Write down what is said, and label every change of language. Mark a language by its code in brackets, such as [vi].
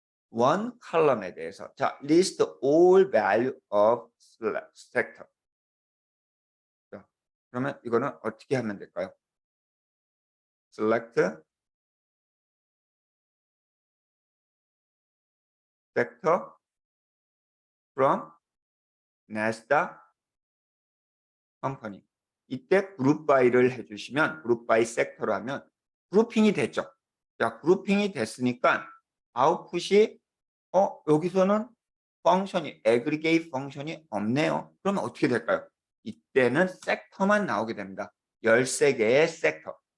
[en] one column [ko] 에 대해서 자, [en] list all value of sector. [ko] 자, 그러면 이거는 어떻게 하면 될까요? [en] select sector from NASDAQ company. [ko] 이때 그룹 바이를 해주시면 그룹 바이 섹터로 하면 그룹핑이 됐죠. 자, 그룹핑이 됐으니까 아웃풋이 여기서는 펑션이 aggregate 펑션이 없네요. 그러면 어떻게 될까요? 이때는 섹터만 나오게 됩니다. 13개의 섹터.